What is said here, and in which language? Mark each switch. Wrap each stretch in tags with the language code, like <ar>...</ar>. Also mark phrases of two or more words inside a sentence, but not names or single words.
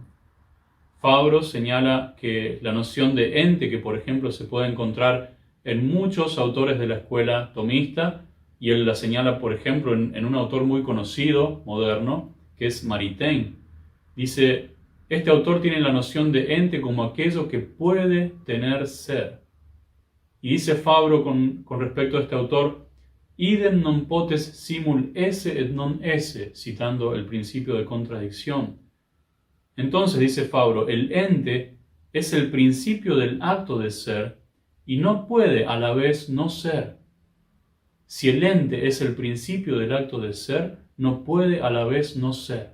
<es>Fabro señala que la noción de ente, que por ejemplo se puede encontrar en muchos autores de la escuela tomista, y él la señala por ejemplo en un autor muy conocido, moderno, que es Maritain. Dice, este autor tiene la noción de ente como aquello que puede tener ser. Y dice Fabro con respecto a este autor,</es> <la>idem non potes simul esse et non esse,</la> <es>citando el principio de contradicción. Entonces, dice Fabro, el ente es el principio del acto de ser y no puede a la vez no ser. Si el ente es el principio del acto de ser, no puede a la vez no ser.</es>